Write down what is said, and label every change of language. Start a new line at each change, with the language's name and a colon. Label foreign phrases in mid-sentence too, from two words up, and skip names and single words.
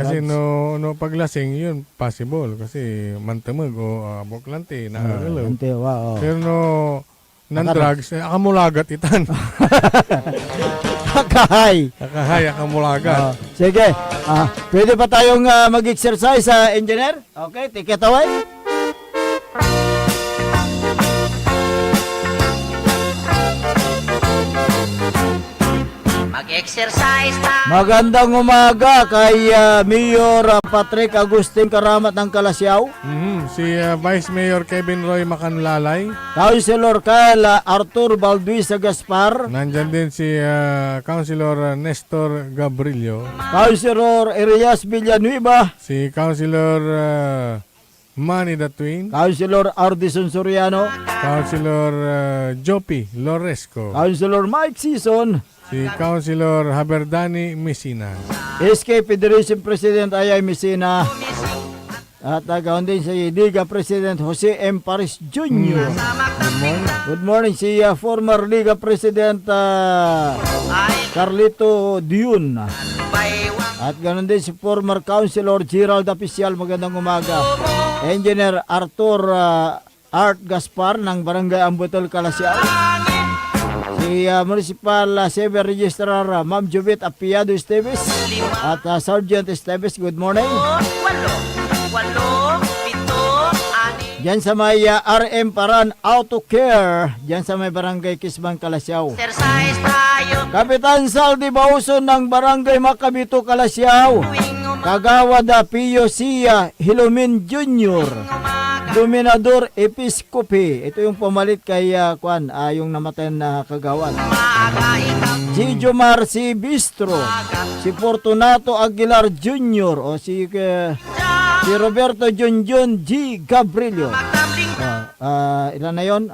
Pangasinan: Kasi no paglasing, yun, possible. Kasi mantamag o buklante, nakagalaw. Pero non-drugs, akamulagat itan. Nakahay, akamulagat.
Filipino: Sige, pwede ba tayong mag-exercise, engineer?
English: Okay, take it away.
Filipino: Mag-exercise tayo. Magandang umaga kay Mayor Patrick Agustin Karamat ng Kalasyaw. Si Vice Mayor Kevin Roy Macanlalay. Councilor Kyle Arthur Balduisa Gaspar. Nandyan din si Councilor Nestor Gabrilio. Councilor Elias Villanueva. Si Councilor Manny the Twin, Councilor Ardison Soriano, Councilor Jopi Loresco, Councilor Mike Sison, si Councilor Haberdani Messina, SK Federation President Ayay Messina, at gawin din si Liga President Jose M. Paris Jr.
English: Good morning
Filipino: si former Liga President Carlito Diun. At ganoon din si former Councilor Gerald Aficial. Magandang umaga. Engineer Arthur Art Gaspar ng Barangay Ambutol, Calasiao. Si Municipal Civil Registrar Ma'am Jubit Apiado Esteves at Sergeant Esteves.
English: Good morning.
Filipino: Diyan sa may RM Paran Auto Care, diyan sa may Barangay Kisbang, Calasiao. Kapitan Saldi Bauson ng Barangay Macabito, Calasiao. Kagawad Pio Sia Hilumin Jr. Dominador Episcopi. Ito yung pumalit kay yung namatay na kagawad. Si Jomar si Bistro. Si Fortunato Aguilar Jr. O si Roberto Junjun G. Gabrielio. Ilan na yun?